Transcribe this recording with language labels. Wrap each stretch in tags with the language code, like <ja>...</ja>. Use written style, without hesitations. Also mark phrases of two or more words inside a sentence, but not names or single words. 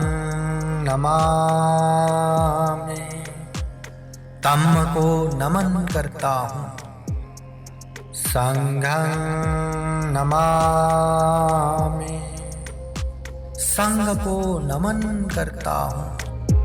<hi>नमामि धम्म को नमन करता हूँ संघं नमामि संघ को नमन करता हूँ</hi>